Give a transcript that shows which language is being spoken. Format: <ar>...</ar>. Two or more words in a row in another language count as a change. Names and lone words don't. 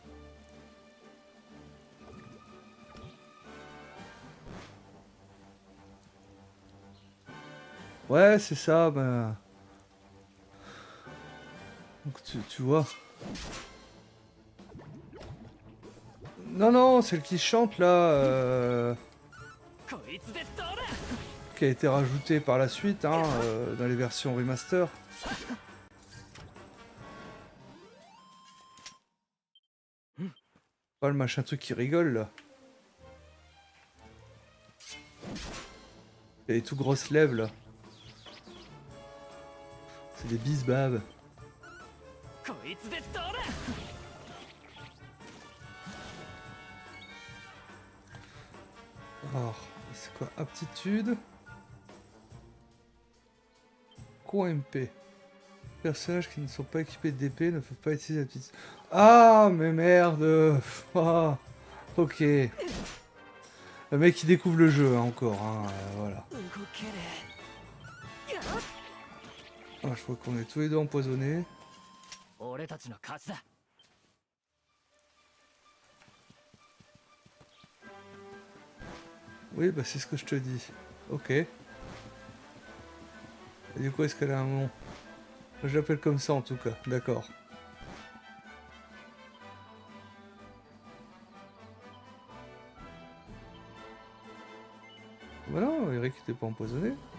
<fr>Ouais, c'est ça, bah... Donc tu vois. Non, non, celle qui chante là,</fr> <ja>こいつでどうだ。</ja> <fr>qui a été rajoutée par la suite, hein, dans les versions remaster. Pas le machin truc qui rigole là. Il y a les tout grosses lèvres là. C'est des bisbabs.</fr> <ja>こいつでどうだ。</ja> <fr>Alors, c'est quoi? Aptitude. Co-MP. Personnages qui ne sont pas équipés d'épée ne peuvent pas utiliser l'aptitude. Ah, mais merde. Ah, ok. Le mec qui découvre le jeu, hein, encore. Hein, voilà.</fr> <ja>動けねえ。</ja> <fr>Ah, je crois qu'on est tous les deux empoisonnés.</fr> <ja>俺たちの勝ちだ。</ja> <fr>Oui, bah c'est ce que je te dis. Ok. Et du coup, est-ce qu'elle a un nom? Je l'appelle comme ça en tout cas, d'accord. Bah non, Eric était pas empoisonné.</fr>